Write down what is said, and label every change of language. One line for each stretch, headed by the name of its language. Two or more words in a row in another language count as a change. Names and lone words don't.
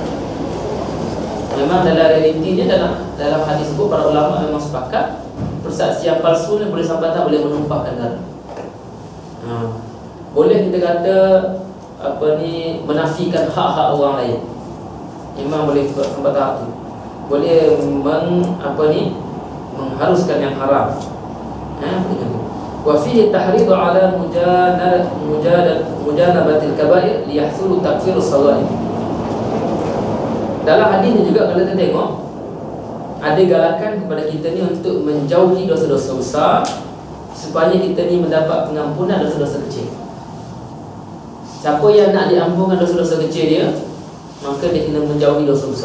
Malay: Memang dalam realitinya dalam hadis itu para ulama memang sepakat persaksian palsu ni boleh sampai tak boleh menumpahkan darah. Boleh kita kata menafikan hak-hak orang lain. Memang boleh sampai tahap tu. Boleh mengharuskan yang haram.
Arabic: وفيه تحريض على مجانبة الكبائر ليحصل تكفير الصغائر.
Malay: Dalam hadis ni juga kalau kita tengok ada galakan kepada kita ni untuk menjauhi dosa-dosa besar supaya kita ni mendapat pengampunan dosa-dosa kecil. Siapa yang nak diampunkan dosa-dosa kecil dia, maka dia kena menjauhi dosa besar.